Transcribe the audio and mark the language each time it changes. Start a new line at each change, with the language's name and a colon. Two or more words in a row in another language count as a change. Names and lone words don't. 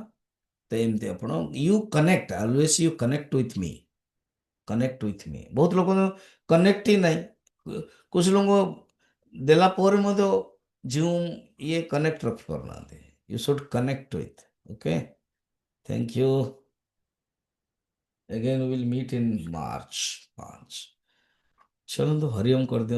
Odia: ତ ଏମିତି ଆପଣ
English: you connect, always you connect with me, connect with me.
Odia: ବହୁତ ଲୋକ କନେକ୍ଟ ହିଁ ନାହିଁ, କିଛି ଲୋକ ଦେଲା ପରେ ମଧ୍ୟ ଜୁମ୍ ଇଏ କନେକ୍ଟ ରଖିପାରୁନାହାନ୍ତି।
English: you should connect with. okay, thank you. Again we will meet in March 5।
Hindi: चलो तो हरिओम कर दिया।